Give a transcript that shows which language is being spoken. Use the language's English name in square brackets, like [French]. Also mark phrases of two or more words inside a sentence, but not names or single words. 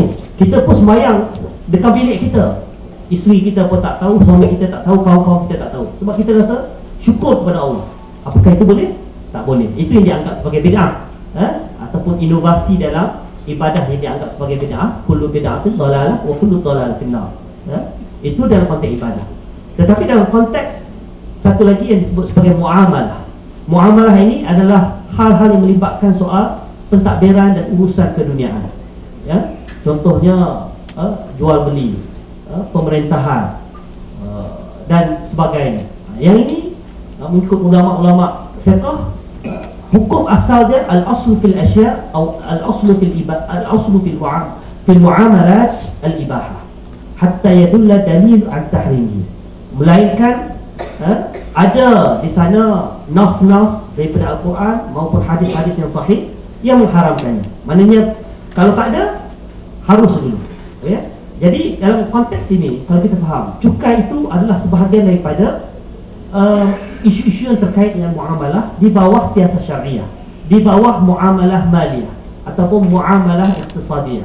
[Malay] Kita pun semayang dekat bilik kita. Isteri kita pun tak tahu, suami kita tak tahu, kawan-kawan kita tak tahu. Sebab kita rasa syukur kepada Allah. Apakah itu boleh? Tak boleh. Itu yang dianggap sebagai bid'ah. Ataupun inovasi dalam ibadah yang dianggap sebagai bid'ah. [Arabic] كل بدعة ضلالة وكل ضلالة في النار. [Malay] Itu dalam konteks ibadah. Tetapi dalam konteks satu lagi yang disebut sebagai muamalah. Muamalah ini adalah hal-hal yang melibatkan soal pentadbiran dan urusan keduniaan. Contohnya jual beli, pemerintahan dan sebagainya. Yang ini mengikut ulama-ulama fiqh, hukum asal dia [Arabic] الأصل في الأشياء' [Malay] atau [Arabic] الأصل في المعاملات الإباحة حتى يدل دليل على تحريمه. [Malay] Melainkan ada di sana nas-nas daripada Al-Quran maupun hadis-hadis yang sahih yang mengharamkannya. Maknanya kalau tak ada, harus dulu. Jadi dalam konteks ini, kalau kita faham, cukai itu adalah sebahagian daripada isu-isu yang terkait dengan muamalah di bawah siasat syariah, di bawah [Arabic] معاملة مالية [Malay] ataupun [Arabic] معاملة اقتصادية.